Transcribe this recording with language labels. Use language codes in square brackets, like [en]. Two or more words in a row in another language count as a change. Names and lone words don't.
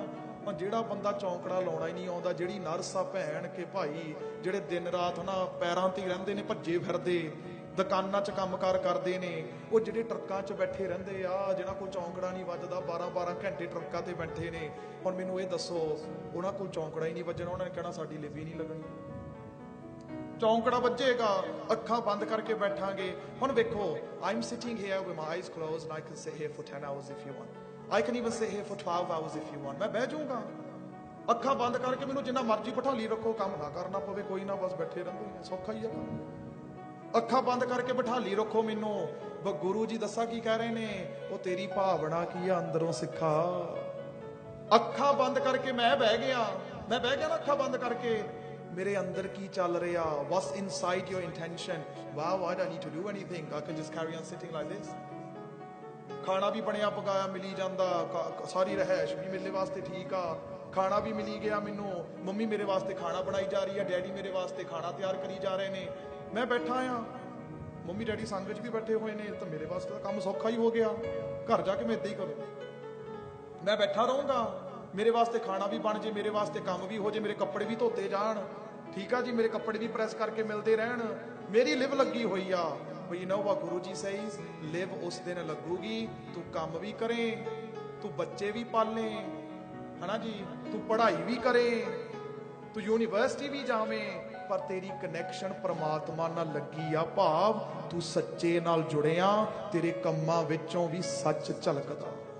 [pa] ਪਰ ਜਿਹੜਾ ਬੰਦਾ ਚੌਂਕੜਾ ਲਾਉਣਾ ਹੀ ਨਹੀਂ ਆਉਂਦਾ, ਜਿਹੜੀ ਨਰਸ ਆ ਭੈਣ ਕੇ ਭਾਈ, ਜਿਹੜੇ ਦਿਨ ਰਾਤ ਨਾ ਪੈਰਾਂ ਤੇ ਰਹਿੰਦੇ ਨੇ, ਭੱਜੇ ਫਿਰਦੇ, ਦੁਕਾਨਾਂ 'ਚ ਕੰਮਕਾਰ ਕਰਦੇ ਨੇ, ਉਹ ਜਿਹੜੇ ਟਰੱਕਾਂ 'ਚ ਬੈਠੇ ਰਹਿੰਦੇ ਆ, ਜਿਹਨਾਂ ਕੋਲ ਚੌਂਕੜਾ ਨਹੀਂ ਵੱਜਦਾ, 12-12 ਘੰਟੇ ਟਰੱਕਾਂ ਤੇ ਬੈਠੇ ਨੇ। ਹੁਣ ਮੈਨੂੰ ਇਹ ਦੱਸੋ, ਉਹਨਾਂ ਕੋਲ ਚੌਂਕੜਾ ਹੀ ਨਹੀਂ ਵੱਜਣਾ, ਉਹਨਾਂ ਨੇ ਕਹਿਣਾ ਸਾਡੀ ਲਿਵ ਹੀ ਨਹੀਂ ਲੱਗਣੀ। ਚੌਂਕੜਾ ਵੱਜੇਗਾ, ਅੱਖਾਂ ਬੰਦ ਕਰਕੇ ਬੈਠਾਂਗੇ। ਹੁਣ ਵੇਖੋ, [en] I'm sitting here with my eyes closed and I can sit here for 10 hours if you want. I can even sit here for 12 hours if you want. [pa] ਮੈਂ ਬਹਿ ਜਾਊਂਗਾ ਅੱਖਾਂ ਬੰਦ ਕਰਕੇ, ਮੈਨੂੰ ਜਿੰਨਾ ਮਰਜ਼ੀ ਬਿਠਾ ਲਈ ਰੱਖੋ, ਕੰਮ ਨਾ ਕਰਨਾ ਪਵੇ, ਕੋਈ ਨਾ, ਬਸ ਬੈਠੇ ਰਹਿੰਦੇ, ਸੌਖਾ ਹੀ ਆ ਕੰਮ। ਅੱਖਾਂ ਬੰਦ ਕਰਕੇ ਬਿਠਾ ਲਈ ਰੱਖੋ ਮੈਨੂੰ। ਗੁਰੂ ਜੀ ਦੱਸਾ ਕੀ ਕਹਿ ਰਹੇ ਨੇ, ਉਹ ਤੇਰੀ ਭਾਵਨਾ ਕੀ ਆ ਅੰਦਰੋਂ ਸਿੱਖਾ। ਅੱਖਾਂ ਬੰਦ ਕਰਕੇ ਮੈਂ ਬਹਿ ਗਿਆ ਨਾ, ਅੱਖਾਂ ਬੰਦ ਕਰਕੇ, ਮੇਰੇ ਅੰਦਰ ਕੀ ਚੱਲ ਰਿਹਾ, [en] what's inside your intention? Wow, I don't need to do anything, I can just carry on sitting like this. [pa] ਖਾਣਾ ਵੀ ਬਣਿਆ ਪਕਾਇਆ ਮਿਲੀ ਜਾਂਦਾ, ਸਾਰੀ ਰਹਿائش ਵੀ ਮੇਰੇ ਵਾਸਤੇ ਠੀਕ ਆ, ਖਾਣਾ ਵੀ ਮਿਲੀ ਗਿਆ ਮੈਨੂੰ, ਮੰਮੀ ਮੇਰੇ ਵਾਸਤੇ ਖਾਣਾ ਬਣਾਈ ਜਾ ਰਹੀ ਹੈ, ਡੈਡੀ ਮੇਰੇ ਵਾਸਤੇ ਖਾਣਾ ਤਿਆਰ ਕਰੀ ਜਾ ਰਹੇ ਨੇ, ਮੈਂ ਬੈਠਾ ਆ, ਮੰਮੀ ਡੈਡੀ ਸੰਗ 'ਚ ਵੀ ਬੈਠੇ ਹੋਏ ਨੇ, ਤਾਂ ਮੇਰੇ ਵਾਸਤੇ ਤਾਂ ਕੰਮ ਸੌਖਾ ਹੀ ਹੋ ਗਿਆ। ਘਰ ਜਾ ਕੇ ਮੈਂ ਏਦਾਂ ਹੀ ਕਰੂੰ, ਮੈਂ ਬੈਠਾ ਰਹੂੰਗਾ, ਮੇਰੇ ਵਾਸਤੇ ਖਾਣਾ ਵੀ ਬਣ ਜੇ, ਮੇਰੇ ਵਾਸਤੇ ਕੰਮ ਵੀ ਹੋ ਜੇ, ਮੇਰੇ ਕੱਪੜੇ ਵੀ ਧੋਤੇ ਜਾਣ, ਠੀਕ ਆ ਜੀ, ਮੇਰੇ ਕੱਪੜੇ ਵੀ ਪ੍ਰੈਸ ਕਰਕੇ ਮਿਲਦੇ ਰਹਿਣ, ਮੇਰੀ ਲਿਵ ਲੱਗੀ ਹੋਈ ਆ। [en] But you know what Guru Ji says? [pa] ਲਿਵ ਉਸ ਦਿਨ ਲੱਗੂਗੀ, ਤੂੰ ਕੰਮ ਵੀ ਕਰੇ, ਤੂੰ ਬੱਚੇ ਵੀ ਪਾਲੇ, ਹਨਾ ਜੀ, ਤੂੰ ਪੜ੍ਹਾਈ ਵੀ ਕਰੇ, ਤੂੰ ਯੂਨੀਵਰਸਿਟੀ ਵੀ ਜਾਵੇਂ, ਪਰ ਤੇਰੀ ਕਨੈਕਸ਼ਨ ਪਰਮਾਤਮਾ ਨਾਲ ਲੱਗੀ ਆ। ਭਾਵ ਤੂੰ ਸੱਚੇ ਨਾਲ ਜੁੜਿਆ, ਤੇਰੇ ਕੰਮਾਂ ਵਿੱਚੋਂ ਵੀ ਸੱਚ ਝਲਕਦਾ।